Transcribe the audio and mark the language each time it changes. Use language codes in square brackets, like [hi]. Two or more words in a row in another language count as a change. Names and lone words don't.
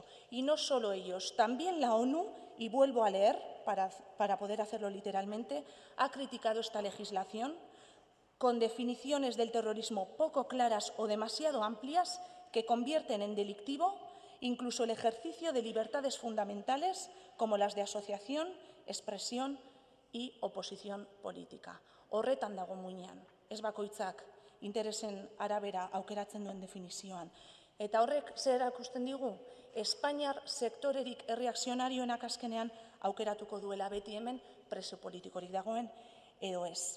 [es] Y no solo ellos, también la ONU, y vuelvo a leer para poder hacerlo literalmente, ha criticado esta legislación con definiciones del terrorismo poco claras o demasiado amplias que convierten en delictivo incluso el ejercicio de libertades fundamentales como las de asociación, expresión y oposición política. [eu] Horretan dago muinean, ez bakoitzak interesen arabera aukeratzen duen definizioan. Eta horrek zer erakusten digu? Espainiar sektorerik erreakzionarioenak azkenean aukeratuko duela beti hemen preso politikorik dagoen edo ez.